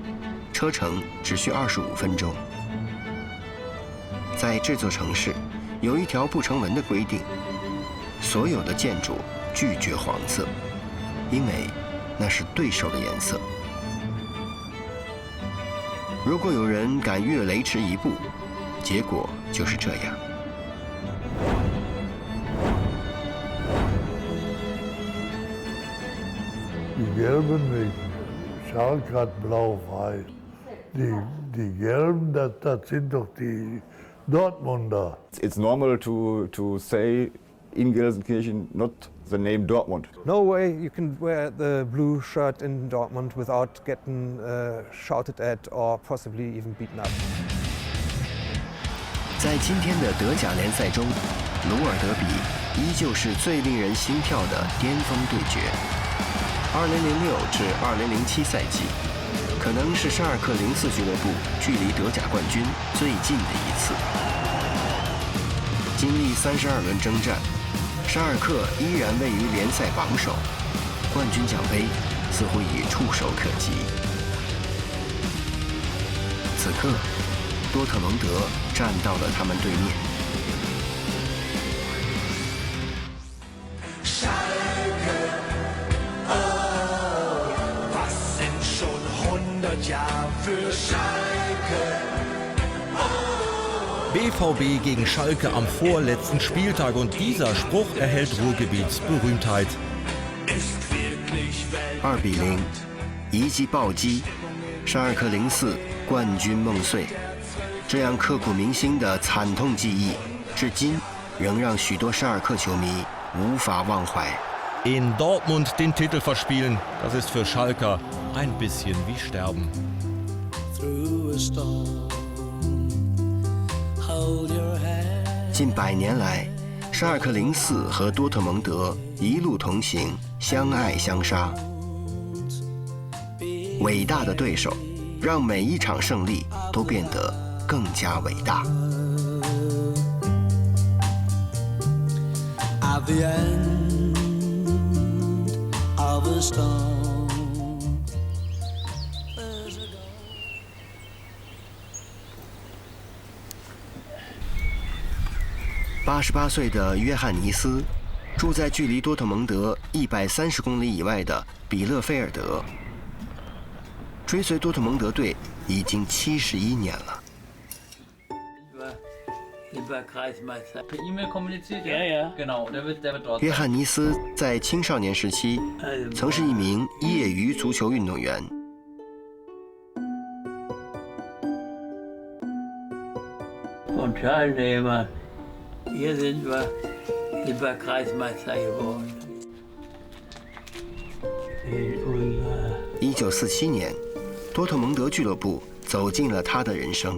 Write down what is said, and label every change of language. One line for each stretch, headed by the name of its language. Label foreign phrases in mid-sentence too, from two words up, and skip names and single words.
Chinese: 车程只需25分钟。在这座城市， 有一条不成文的规定：所有的建筑拒绝黄色，因为那是对手的颜色。如果有人敢越雷池一步，结果就是这样。
German: Die Gelben nicht. Schalke hat blau-weiß. Die Gelben, das sind doch die Dortmunder.
English: It's normal to say in Gelsenkirchen not the name Dortmund. No way you can wear the blue shirt in Dortmund without getting shouted at or possibly even beaten up.
Chinese: 在今天的德甲联赛中，鲁尔德比依旧是最令人心跳的巅峰对决。2006至2007赛季，可能是沙尔克04俱乐部距离德甲冠军最近的一次。经历32轮征战，沙尔克依然位于联赛榜首，冠军奖杯似乎已触手可及。此刻，多特蒙德站到了他们对面。
German: BVB gegen Schalke am vorletzten Spieltag und dieser Spruch erhält Ruhrgebietsberühmtheit.
Chinese: 2-0，一记暴击，沙尔克04冠军梦碎。这样刻骨铭心的惨痛记忆，至今仍让许多沙尔克球迷无法忘怀。
German: In Dortmund den Titel verspielen, das ist für Schalker ein bisschen wie Sterben.
Chinese: 近100年来，沙尔克04和多特蒙德一路同行，相爱相杀。伟大的对手，让每一场胜利都变得更加伟大。
English: At the end of a storm,
Chinese: 88 岁的约翰尼斯住在距离多特蒙德130公里以外的比勒菲尔德，追随多特蒙德队已经71年了。约翰尼斯在青少年时期曾是一名业余足球运动员。
German: Hier sind wir Kreismeister geworden.
Chinese: 1947 年，多特蒙德俱乐部走进了他的人生。